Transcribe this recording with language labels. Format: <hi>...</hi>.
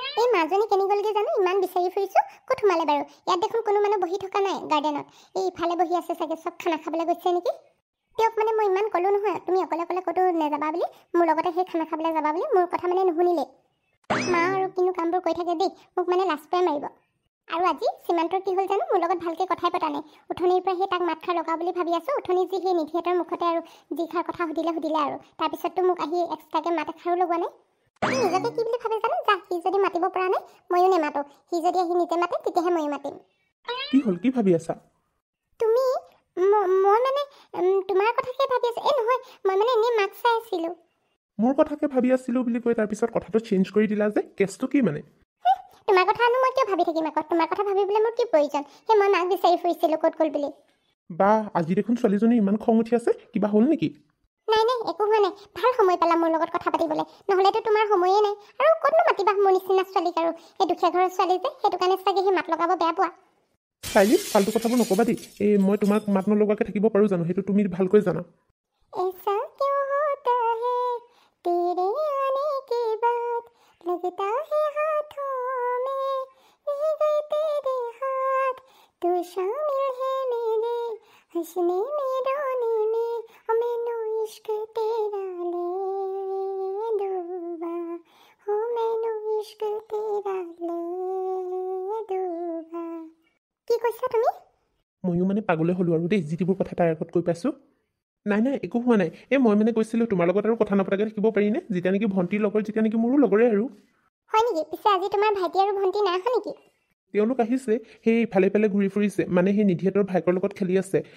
<as>এই মাজনী কেনি গ'লগে জানো, ইমান বিচাৰি ফুৰিছোঁ। ক'ত সোমালে বাৰু? ইয়াত দেখোন কোনো মানুহ বহি থকা নাই গাৰ্ডেনত। এই ইফালে বহি আছে চাগে, চব খানা খাবলৈ গৈছে নেকি। তেওঁক মানে মই ইমান ক'লোঁ নহয়, তুমি অকলে অকলে ক'তো নাযাবা বুলি, মোৰ লগতে সেই খানা খাবলৈ যাবা বুলি। মোৰ কথা মানে নুশুনিলে। মা আৰু কিনো কামবোৰ কৰি থাকে দেই, মোক মানে লাজ পাই মাৰিব। আৰু আজি সীমান্তৰ কি হ'ল জানো, মোৰ লগত ভালকৈ কথাই পতা নাই। উঠনিৰ পৰা সেই তাক মাতষাৰ লগাওঁ বুলি ভাবি আছোঁ। উঠনি যি সেই নিধিহঁতৰ মুখতে আৰু যিষাৰ কথা সুধিলে আৰু তাৰপিছততো মোক আহি এক্সট্ৰাকৈ মাত এষাৰো লগোৱা নাই। সি নিজকে কি বুলি ভাবে জানো, যা সি যদি মাতিব পৰা নাই ময়ো নেমাতো। সি যদি আহি নিজে মাতে তেতিয়াহে ময়ো মাতিম। কি হ'ল, কি ভাবি আছা? তুমি মই মানে তোমাৰ কথাকে ভাবি আছোঁ। এই নহয়, মই মানে এনেই মাক চাই আছিলোঁ। মোৰ কথাকে ভাবি আছিলোঁ বুলি কৈ তাৰপিছত কথাটো চেঞ্জ কৰি দিলা যে, কেছটো কি মানে? তোমাৰ কথানো মই কিয় ভাবি থাকিম আকৌ? তোমাৰ কথা ভাবিবলৈ মোৰ কি প্ৰয়োজন? সেই মই মাক বিচাৰি ফুৰিছিলোঁ ক'ত গ'ল বুলি। বা আজি দেখোন ছোৱালীজনী ইমান খং উঠি আছে, কিবা হ'ল নেকি? নাই নাই, একো হোৱা নাই। ভাল সময় পালা মোৰ লগত কথা পাতিবলৈ, নহ'লেতো তোমাৰ সময়েই নাই। আৰু ক'তনো মাতিবা মোৰ নিচিনা ছোৱালীক? আৰু এই দুখীয়া ঘৰৰ ছোৱালী যে, সেইটো কাৰণে চাগে সি মাত লগাব বেয়া পোৱা। চাইলি, ফাল্টু কথাবোৰ নক'বা দেই। মই তোমাক মাত নলগোৱাকৈ থাকিব পাৰোঁ জানো? সেইটো তুমি ভালকৈ জানা।</as> <hi>ऐसा क्यों होता है तेरे आने के बाद, लगता है हाथों में रह गए तेरे हाथ, तू शामिल है मेरे हंसने में रोने में, ओ मैनू इश्क तेरा ले डूबा, हो मैनू इश्क तेरा ले डूबा।</hi> <as>কি কৈছা তুমি? ময়ো মানে পাগলে হ'লোঁ আৰু দেই, যিবোৰ কথা তাইৰ আগত কৈ পাইছোঁ। নাই নাই, একো হোৱা নাই। মই মানে কৈছিলোঁ তোমাৰ লগত আৰু কথা নপতাকৈ থাকিব পাৰিনে? যেতিয়া নেকি ভণ্টিৰ লগৰ, যেতিয়া নেকি মোৰো লগৰে আৰু। হয় নেকি? পিছে আজি তোমাৰ ভাইটি আৰু ভণ্টি নাই অহা নেকি? তেওঁলোক আহিছে, সেই ইফালে ইফালে ঘূৰি ফুৰিছে। মানে সেই নিধিহঁতৰ ভাইকৰ লগত খেলি আছে।</as>